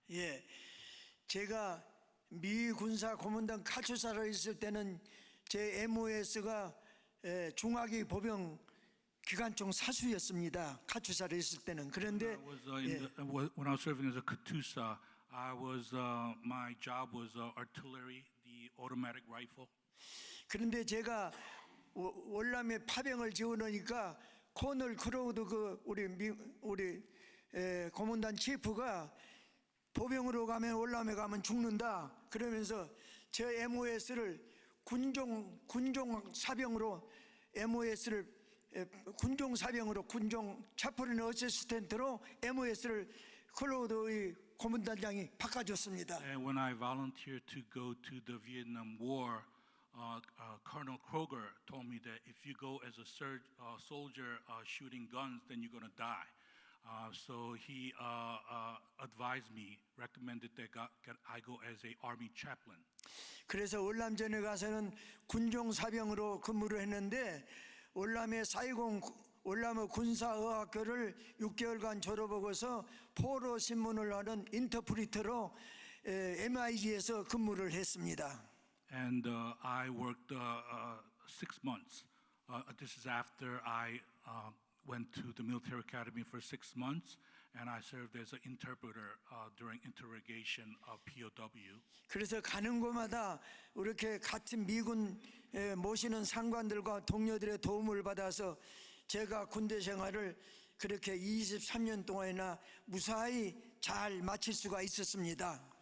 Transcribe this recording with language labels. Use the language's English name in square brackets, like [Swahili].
[Korean] 예, 제가 미 군사 고문단 카투사로 있을 때는 제 MOS가 중화기 보병 기관총 사수였습니다. 카투사로 있을 때는. 그런데 [English] When I was serving as a Katusa, my job was artillery, the automatic rifle. [Korean] 그런데 제가 월남에 파병을 지원하니까 코널 크로우드 그 우리 고문단 치프가 보병으로 가면 월남에 가면 죽는다. 그러면서 저 MOS를 군종 사병으로 MOS를 군종 사병으로 군종 차프린 어시스턴트로 MOS를 클로우드의 고문단장이 바꿔줬습니다. [English] And when I volunteered to go to the Vietnam War, Colonel Kroger told me that if you go as a soldier shooting guns, then you're going to die. So he advised me, recommended that I go as an army chaplain. [Korean] 그래서 월남전에 가서는 군종 사병으로 근무를 했는데 월남의 월남의 군사의학교를 6개월간 졸업하고서 포로 신문을 하는 인터프리터로 MIG에서 근무를 했습니다. [English] And I worked 6 months. This is after I went to the military academy for 6 months, and I served as an interpreter during interrogation of POW. [Korean] 그래서 가는 곳마다 이렇게 같은 미군 모시는 상관들과 동료들의 도움을 받아서 제가 군대 생활을 그렇게 23년 동안이나 무사히 잘 마칠 수가 있었습니다.